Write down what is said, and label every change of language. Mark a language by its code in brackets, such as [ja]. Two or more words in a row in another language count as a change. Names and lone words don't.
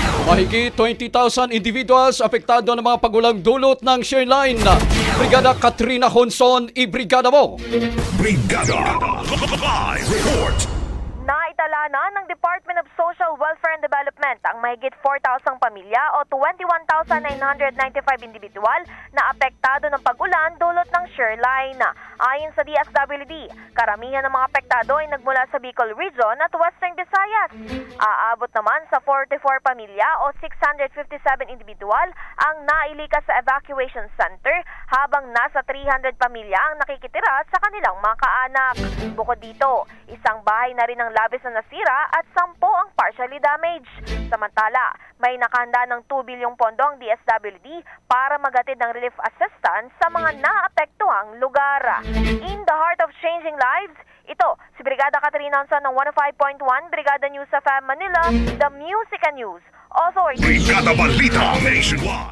[tl] Mahigit 20,000 individuals apektado ng mga pagulang dulot ng Shareline. Brigada Katrina Honson, ibrigada mo! Brigada Live Report. Naitala na ng Department of Social Welfare and Development ang mahigit 4,000 pamilya o 21,995 individual na apektado ng pag-ulan dulot ng Shareline. Ayon sa DSWD, karamihan ng mga apektado ay nagmula sa Bicol Region at Western Visayas. Aabot naman sa 44 pamilya o 657 individual ang nailikas sa [en] evacuation center [tl] habang nasa 300 pamilya ang nakikitira sa kanilang mga kaanak. Bukod dito, isang bahay na rin ang labis na nasira at 10 ang [en] partially damaged. [tl] Samantala, may nakahanda ng 2 bilyong pondo ang DSWD para maghatid ng [en] relief assistance [tl] sa mga naapektuhang lugar. [en] In the heart of changing lives, [tl] ito si Brigada Katrina Honson ng 105.1 Brigada News FM Manila, [en] the Music and News Authority. [tl] Brigada Balita Nationwide.